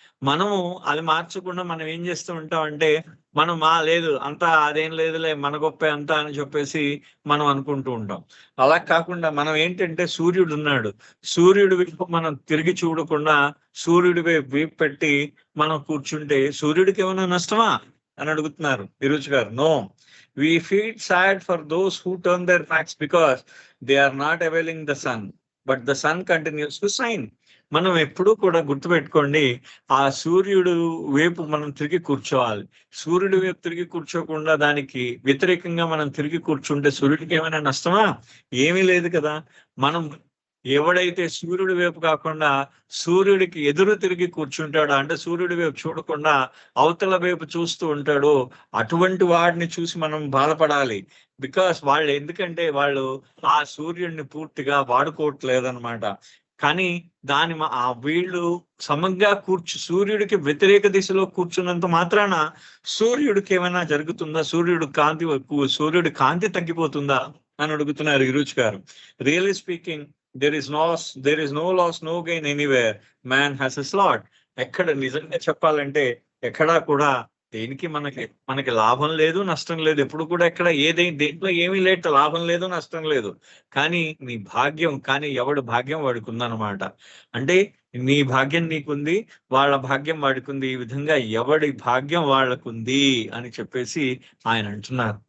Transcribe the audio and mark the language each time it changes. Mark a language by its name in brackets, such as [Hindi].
[Telugu] మనము అది మార్చకుండా మనం ఏం చేస్తూ ఉంటాం అంటే, మనం లేదు అంతా అదేం లేదులే, మన గొప్పే అంతా అని చెప్పేసి మనం అనుకుంటూ ఉంటాం. అలా కాకుండా మనం ఏంటంటే, సూర్యుడు ఉన్నాడు, సూర్యుడి వైపు మనం తిరిగి చూడకుండా సూర్యుడి వైపు పెట్టి మనం కూర్చుంటే సూర్యుడికి ఏమైనా నష్టమా అని అడుగుతున్నారు విరుచ్ గారు. [English] No, we feel sad for those who turn their backs because they are not availing the sun, but the sun continues to shine. [Telugu] మనం ఎప్పుడూ కూడా గుర్తుపెట్టుకోండి, ఆ సూర్యుడు వైపు మనం తిరిగి కూర్చోవాలి. సూర్యుడి వైపు తిరిగి కూర్చోకుండా దానికి వ్యతిరేకంగా మనం తిరిగి కూర్చుంటే సూర్యుడికి ఏమైనా నష్టమా? ఏమీ లేదు కదా. మనం ఎవడైతే సూర్యుడి వైపు కాకుండా సూర్యుడికి ఎదురు తిరిగి కూర్చుంటాడో, అంటే సూర్యుడి వైపు చూడకుండా అవతల వైపు చూస్తూ ఉంటాడో, అటువంటి వాడిని చూసి మనం బాధపడాలి. బికాస్ ఎందుకంటే వాళ్ళు ఆ సూర్యుడిని పూర్తిగా వాడుకోవట్లేదన్నమాట. కానీ వీళ్ళు సమంగా సూర్యుడికి వ్యతిరేక దిశలో కూర్చున్నంత మాత్రాన సూర్యుడికి ఏమైనా జరుగుతుందా? సూర్యుడి కాంతి తగ్గిపోతుందా అని అడుగుతున్నారు విరుచ్ గారు. [English] Really speaking, there is no loss, no gain anywhere. Man has a slot. [Telugu] ఎక్కడ నిజంగా చెప్పాలంటే ఎక్కడా కూడా దేనికి మనకి లాభం లేదు, నష్టం లేదు. ఎప్పుడు కూడా ఎక్కడ దేంట్లో ఏమీ లేదు, లాభం లేదు, నష్టం లేదు. కానీ నీ భాగ్యం, కానీ ఎవడు భాగ్యం వాడికి ఉందన్నమాట. అంటే నీ భాగ్యం నీకుంది, వాళ్ళ భాగ్యం వాడికుంది, ఈ విధంగా ఎవడి భాగ్యం వాళ్ళకుంది అని చెప్పేసి ఆయన అంటున్నారు.